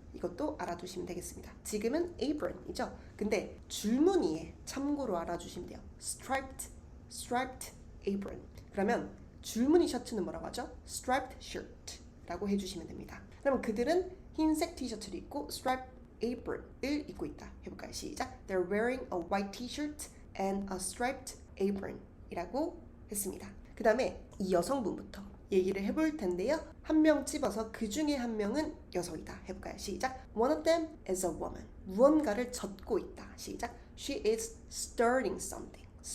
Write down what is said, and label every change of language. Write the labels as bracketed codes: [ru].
[ko] 이것도 알아두시면 되겠습니다. 지금은 apron이죠. 근데 줄무늬에 참고로 알아주시면 돼요. [en] striped apron. [ko] 그러면 줄무늬 셔츠는 뭐라고 하죠? [en] striped shirt [ko] 라고 해주시면 됩니다. 그러면 그들은 흰색 티셔츠를 입고 striped apron을 입고 있다. 해볼까요? 시작. [en] They're wearing a white t-shirt and a striped apron [ko] 이라고 했습니다. 그 다음에 이 여성분부터 얘기를 해볼 텐데요. 한 명 집어서 그 중에 한 명은 여성이다. 해볼까요? 시작. [en] One of them is a woman. [ko] 무언가를 젓고 있다. 시작. [en] She is stirring something.